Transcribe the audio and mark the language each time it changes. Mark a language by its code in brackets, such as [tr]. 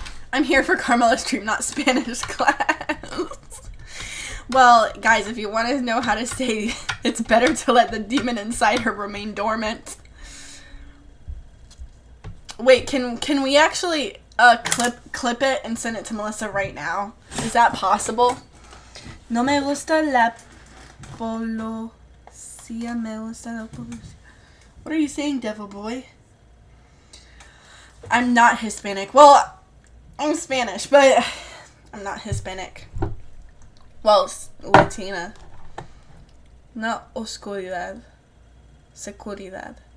[en] I'm here for Carmaxlla stream, not Spanish class. Well, guys, if you want to know how to say it's better to let the demon inside her remain dormant. Wait, can we actually clip it and send it to Melissa right now? Is that possible? [es] No me gusta la policía, me gusta la policía. [en] What are you saying, devil boy? I'm not Hispanic. Well, I'm Spanish, but I'm not Hispanic. Well, Latina. Not oscuridad. Seguridad.